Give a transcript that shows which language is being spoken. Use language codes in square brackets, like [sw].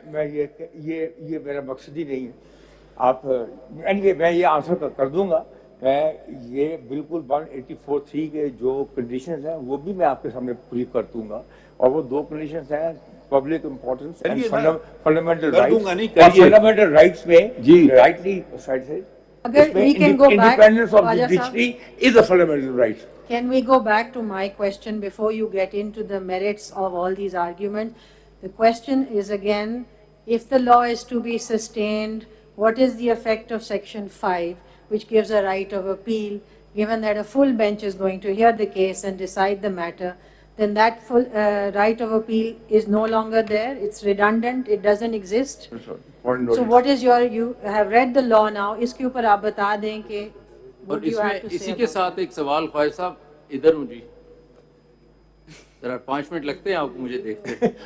[ur] میں یہ میرا مقصد ہی نہیں ہے. آپ میں یہ آنسر کر دوں گا. میں یہ بالکل 184(3) کے جو کنڈیشنز ہیں وہ بھی میں آپ کے سامنے پوری کر دوں گا, اور وہ دو کنڈیشنز ہیں public importance and fundamental rights. [en] Fundamental rights میں rightly side سے independence of the judiciary is a fundamental right. Can we go back to my question before you get into the merits of all these arguments? The question is again, if the law is to be sustained, what is the effect of Section 5, which gives a right of appeal, given that a full bench is going to hear the case and decide the matter? Then that full right of appeal is no longer there, it's redundant, it doesn't exist. So what is you have read the law now, اس کے اوپر آپ بتا دیں کہ [ur] اور اس میں اسی کے ساتھ ایک سوال, خواجہ صاحب ادھر ہوں جی, ذرا 5 منٹ لگتے ہیں آپ کو مجھے دیکھتے ہیں.